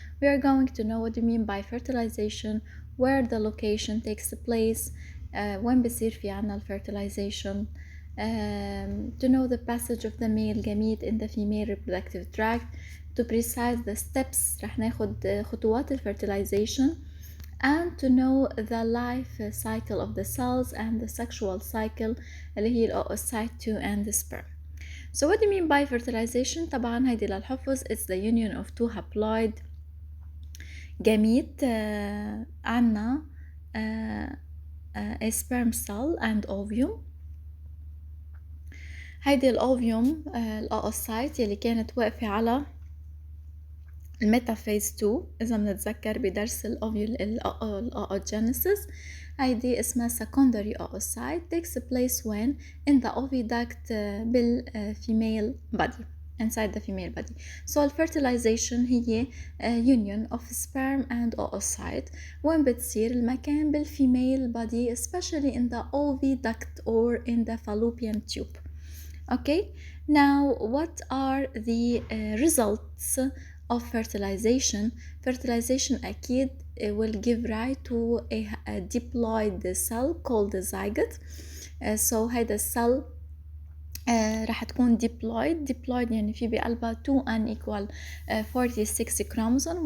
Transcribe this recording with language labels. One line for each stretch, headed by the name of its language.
English: We are going to know what do you mean by fertilization, where the location takes place, when
Arabic: بصير في عنا
English: fertilization, to know the passage of the male gamete in the female reproductive tract, to precise the steps
Arabic: رح ناخد خطوات
English: fertilization, and to know the life cycle of the cells and the sexual cycle
Arabic: اللي هي
English: oocyte 2 and the sperm. So what do you mean by fertilization؟
Arabic: طبعا هيدي للحفظ
English: it's the union of two haploid gamete
Arabic: عنا
English: a sperm cell and ovum.
Arabic: هيدي الأوفيوم الأوسايت يلي كانت واقفة على الميتافيز 2 إذا بنتذكر بدرس الأوجينيسيس. هيدي اسمها
English: secondary oocyte takes place when in the oviduct بالfemale body inside the female body. So fertilization
Arabic: هي
English: union of sperm and oocyte
Arabic: وين بتصير المكان
English: بالfemale body especially in the oviduct or in the fallopian tube. Okay, now what are the results of fertilization? Fertilization
Arabic: أكيد
English: will give rise to a diploid cell called the zygote.
Arabic: So هيدا السل راح تكون diploid يعني في بقلبها 2
English: n equal 46 chromosome.